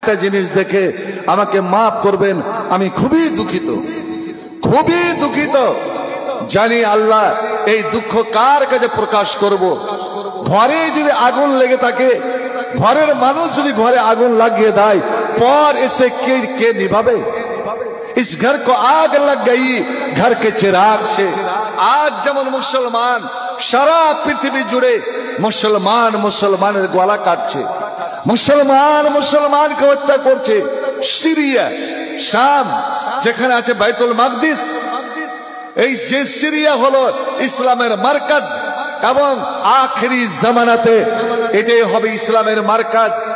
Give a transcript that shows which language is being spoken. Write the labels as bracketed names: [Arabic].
[Bangla] একটা জিনিস দেখে আমাকে মাফ করবেন, আমি খুবই দুঃখিত, খুবই দুঃখিত। জানি আল্লাহ এই দুঃখ কার কাছে প্রকাশ করব। ঘরে যদি আগুন লেগে থাকে, ঘরের মানুষ যদি ঘরে আগুন লাগিয়ে দেয়, পর এসে কে নিভাবে? [Hindi] इस घर को आग लग गई घर के चिराग से। [Bangla] आज যেমন মুসলমান সারা পৃথিবী জুড়ে মুসলমান মুসলমানের গলা কাটছে, মুসলমান মুসলমানকে হত্যা করছে। সিরিয়া, শাম, যেখানে আছে বাইতুল মাকদিস, এই যে সিরিয়া হলো ইসলামের মার্কাজ এবং আখেরি জামানাতে এটাই হবে ইসলামের মার্কাজ।